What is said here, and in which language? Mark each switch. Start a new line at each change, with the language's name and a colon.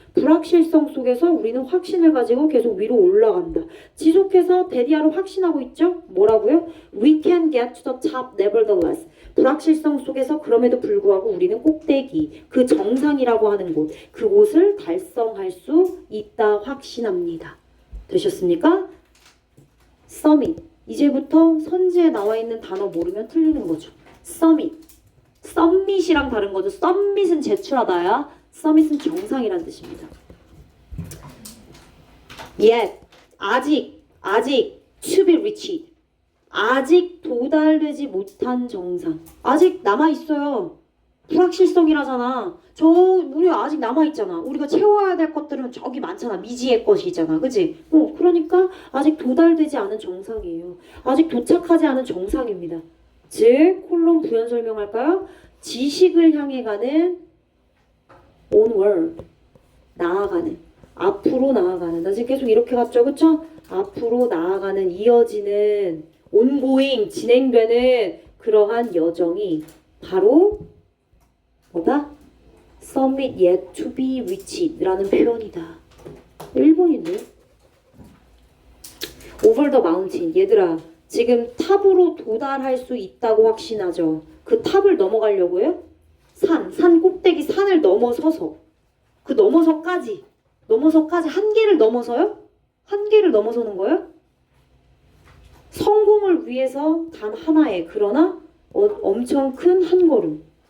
Korean: 불확실성 속에서 우리는 확신을 가지고 계속 위로 올라간다. 지속해서 데디아로 확신하고 있죠? 뭐라고요?
English: We can get to the top nevertheless.
Korean: 불확실성 속에서 그럼에도 불구하고 우리는 꼭대기, 그 정상이라고 하는 곳, 그곳을 달성할 수 있다 확신합니다. 되셨습니까? summit. 이제부터 선지에 나와 있는 단어 모르면 틀리는 거죠. summit. summit이랑 다른 거죠. summit은 제출하다야. summit은 정상이란 뜻입니다.
English: yet. 아직 to be reached.
Korean: 아직 도달되지 못한 정상. 아직 남아있어요. 불확실성이라잖아. 우리 아직 남아있잖아. 우리가 채워야 될 것들은 저기 많잖아. 미지의 것이잖아. 그치? 그러니까 아직 도달되지 않은 정상이에요. 아직 도착하지 않은 정상입니다. 즉, 콜론 부연 설명할까요? 지식을 향해 가는 onward. 나아가는. 앞으로 나아가는. 나 지금 계속 이렇게 갔죠. 그쵸? 앞으로 나아가는, 이어지는 ongoing, 진행되는 그러한 여정이 바로 뭐다?
English: Summit yet to be reached 라는 표현이다.
Korean: 일본인데?
English: Over the mountain.
Korean: 얘들아, 지금 탑으로 도달할 수 있다고 확신하죠? 그 탑을 넘어가려고요? 산 꼭대기 산을 넘어서서 그 넘어서까지 한계를 넘어서요? 한계를 넘어서는 거예요? 성공을 위해서 단 하나의 그러나 엄청 큰 한 걸음.